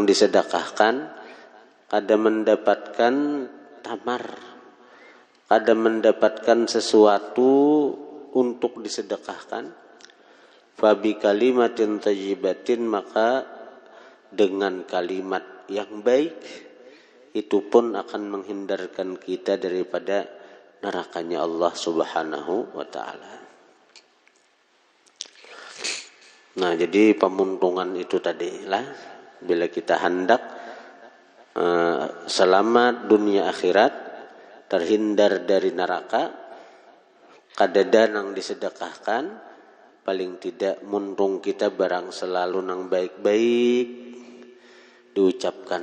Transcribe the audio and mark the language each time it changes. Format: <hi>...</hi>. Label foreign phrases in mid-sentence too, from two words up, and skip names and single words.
<id>disedekahkan, kada mendapatkan tamar, kada mendapatkan sesuatu untuk disedekahkan,</id> <ar>فبكلمة طيبة,</ar> <id>maka dengan kalimat yang baik itu pun akan menghindarkan kita daripada nerakanya Allah</id> <ar>سبحانه وتعالى.</ar> <bjn>Nah, jadi pemuntungan itu tadilah bila kita hendak selamat dunia akhirat, terhindar dari neraka, kadada nang disedekahkan, paling tidak muntung kita barang selalu nang baik-baik diucapkan.</bjn>